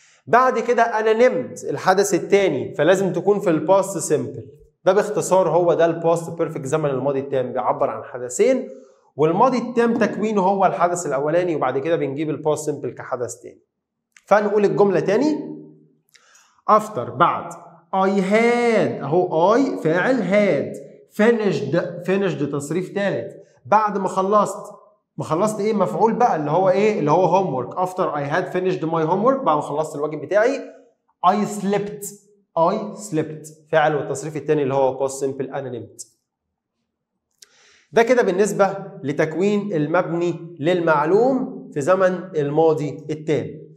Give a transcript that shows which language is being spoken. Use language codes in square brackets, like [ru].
[ar] بعد كده انا نمت الحدث الثاني، فلازم تكون في الباست سيمبل. ده باختصار هو ده الباست بيرفكت زمن الماضي التام، بيعبر عن حدثين والماضي التام تكوينه هو الحدث الاولاني وبعد كده بنجيب الباست سيمبل كحدث ثاني. فنقول الجمله ثاني. [en] after [ar] بعد [en] I had [ar] اهو [en] I [ar] فاعل [en] had finished [ar] تصريف ثالث. بعد ما خلصت ايه؟ مفعول بقى اللي هو ايه؟ اللي هو homework. [en] after I had finished my homework [ar] بعد ما خلصت الواجب بتاعي [en] I slept [ar] فاعل والتصريف الثاني اللي هو [en] past simple [ar] انا نمت. ده كده بالنسبه لتكوين المبني للمعلوم في زمن الماضي التام.